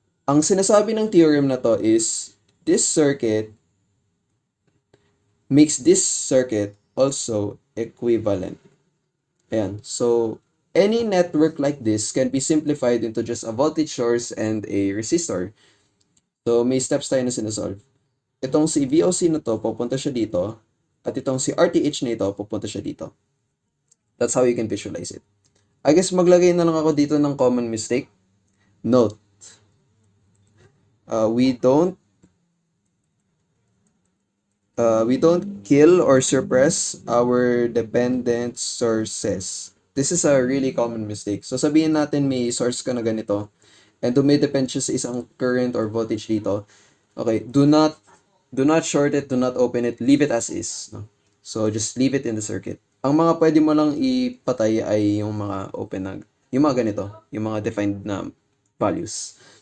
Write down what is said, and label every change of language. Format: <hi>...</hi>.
<tl>Ang sinasabi ng theorem na to</tl> <en>is, this circuit makes this circuit also equivalent. Ayan. So, any network like this can be simplified into just a voltage source and a resistor.</en> <tl>So, may steps tayo na sinasolve. Itong si VOC na to, pupunta siya dito. At itong si RTH na ito, pupunta siya dito.</tl> <en>That's how you can visualize it. I guess</en> <tl>maglagay na lang ako dito ng</tl> <en>common mistake. Note, we don't kill or suppress our dependent sources. This is a really common mistake.</en> <tl>So sabihin natin may source ka na ganito and dumidepend siya sa isang current or voltage dito.</tl> <en>Okay, do not short it, do not open it, leave it as is. No? So just leave it in the circuit.</en> <tl>Ang mga pwede mo lang ipatay ay yung mga open na, yung mga ganito, yung mga defined na values.</tl>